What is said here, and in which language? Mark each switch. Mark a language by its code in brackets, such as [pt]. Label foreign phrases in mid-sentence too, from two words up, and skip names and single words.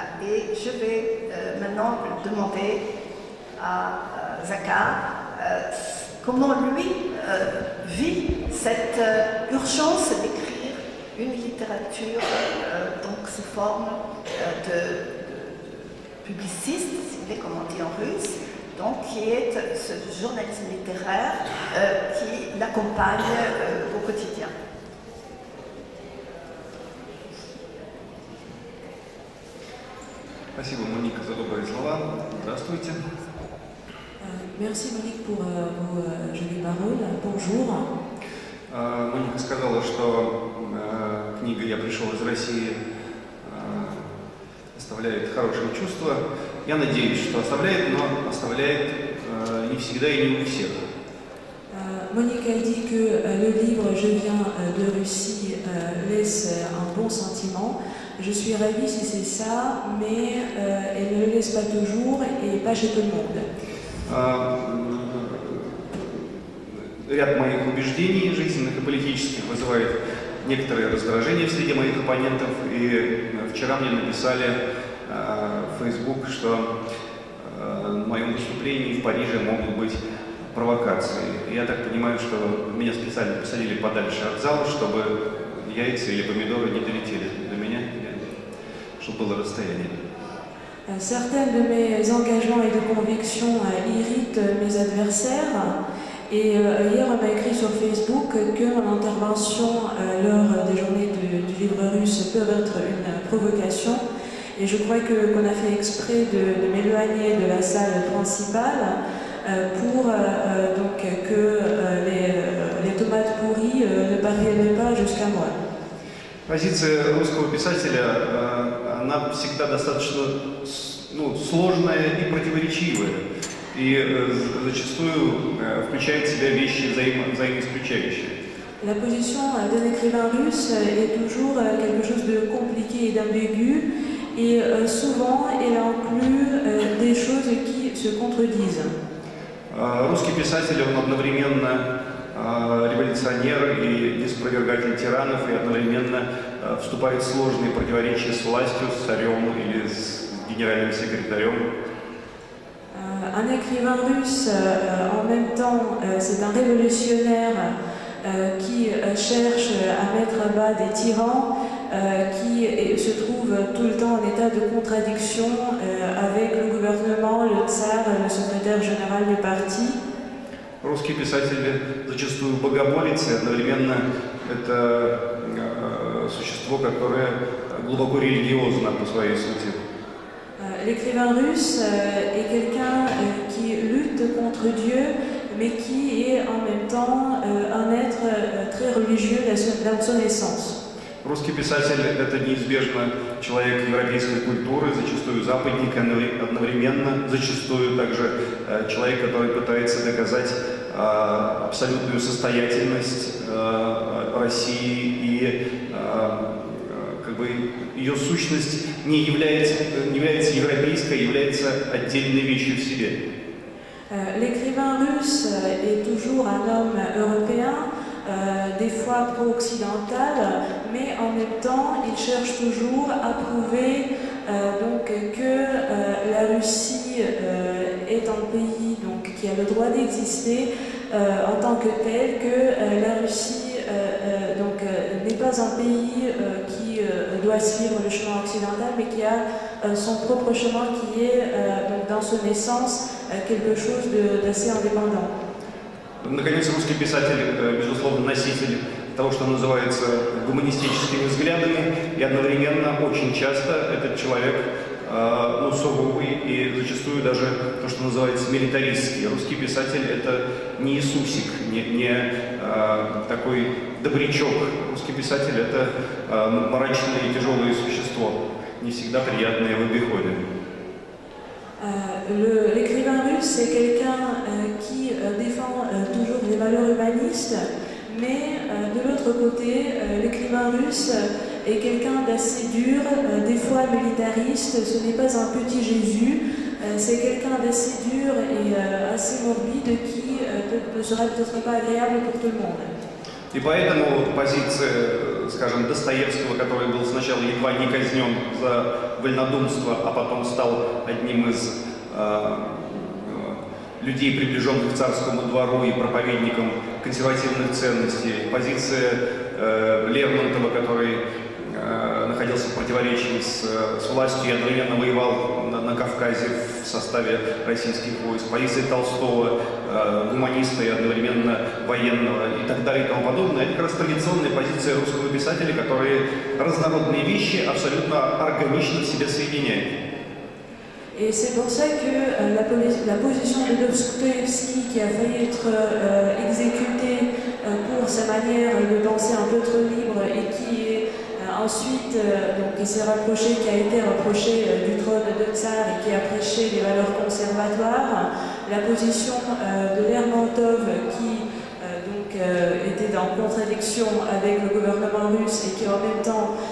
[fr] Et je vais maintenant demander à Zakhar comment lui vit cette urgence d'écrire une littérature donc sous forme de publiciste, si vous voulez, comme on dit en russe, donc, qui est ce journalisme littéraire qui l'accompagne au quotidien. [ru] Спасибо, Моника, за добрые слова. Здравствуйте. [fr] Merci Monique pour vos jolies paroles. Bonjour. [ru] Моника сказала, что книга «Я пришел из России» оставляет хорошие чувства. Я надеюсь, что оставляет, но оставляет не всегда и не у всех. [fr] Monique a dit que le livre Je viens de Russie laisse un bon sentiment. Je suis ravie si c'est ça, mais elle ne le laisse pas toujours et pas chez tout le monde. [ru] Ряд моих убеждений жизненных и политических вызывает некоторое раздражение в среде моих оппонентов. И вчера мне написали в Facebook, что в моем выступлении в Париже могут быть провокации. Я так понимаю, что меня специально посадили подальше от зала, чтобы яйца или помидоры не долетели до меня, чтобы было расстояние. [fr] Certains de mes engagements et de convictions irritent mes adversaires. Et hier, on m'a écrit sur Facebook que mon intervention lors des journées du livre russe peut être une provocation. Et je crois qu'on a fait exprès de m'éloigner de la salle principale pour donc que les tomates pourries ne parviennent pas jusqu'à moi. [ru] Позиция русского писателя, она всегда достаточно сложная и противоречивая. И зачастую включает в себя вещи взаимоисключающие. [fr] La position d'un écrivain russe est toujours quelque chose de compliqué et d'ambigu, et souvent elle inclut des choses qui se contredisent. [ru] Русский писатель, он одновременно революционер и неспровергатель тиранов, и одновременно вступает в сложные противоречия с властью, с царем или с генеральным секретарем. [fr] Un écrivain russe, en même temps, c'est un révolutionnaire qui cherche à mettre à bas des tyrans, qui se trouve tout le temps en état de contradiction avec le gouvernement, le tsar, le secrétaire général du parti. [ru] Русский писатель зачастую богомолец, и одновременно это существо, которое глубоко религиозно по своей сути. [fr] L'écrivain russe est quelqu'un qui lutte contre Dieu, mais qui est en même temps un être très religieux dans son essence. [ru] Русский писатель – это неизбежно человек европейской культуры, зачастую западник, одновременно зачастую также человек, который пытается доказать абсолютную состоятельность России и ее сущность не является европейской, является отдельной вещью в себе. [fr] L'écrivain russe est toujours un homme européen, des fois pro-occidental, mais en même temps, il cherche toujours à prouver donc, que la Russie est un pays donc, qui a le droit d'exister en tant que tel, que la Russie n'est pas un pays qui doit suivre le chemin occidental, mais qui a son propre chemin qui est donc, dans son essence quelque chose d'assez indépendant. [ru] Наконец, русский писатель, безусловно, носитель того, что называется гуманистическими взглядами, и одновременно очень часто этот человек суровый и зачастую даже то, что называется милитаристский. Русский писатель – это не Иисусик, не такой добрячок. Русский писатель – это мрачное и тяжелое существо, не всегда приятное в обиходе. [fr] L'écrivain russe, c'est quelqu'un qui défend toujours les valeurs humanistes, mais de l'autre côté, l'écrivain russe est quelqu'un d'assez dur, des fois militariste. Ce n'est pas un petit Jésus, c'est quelqu'un d'assez dur et assez morbide qui ne sera peut-être pas agréable pour tout le monde. [ru] И поэтому позиция, скажем, Достоевского, который был сначала едва не казнен за вольнодумство, а потом стал одним из людей, приближенных к царскому двору и проповедником консервативных ценностей. Позиция Лермонтова, который находился в противоречии с властью и одновременно воевал на Кавказе в составе российских войск, позиции Толстого, гуманиста и одновременно военного и так далее и тому подобное. Это как раз традиционная позиция русского писателя, которые разнородные вещи абсолютно органично в себе соединяют. [fr] Et c'est pour ça que la position de Dostoïevski, qui a failli être exécuté pour sa manière de penser un peu trop libre et qui est ensuite, donc, qui s'est rapproché, qui a été rapproché du trône de Tsar et qui a prêché des valeurs conservatoires, la position de Lermontov qui donc, était en contradiction avec le gouvernement russe et qui en même temps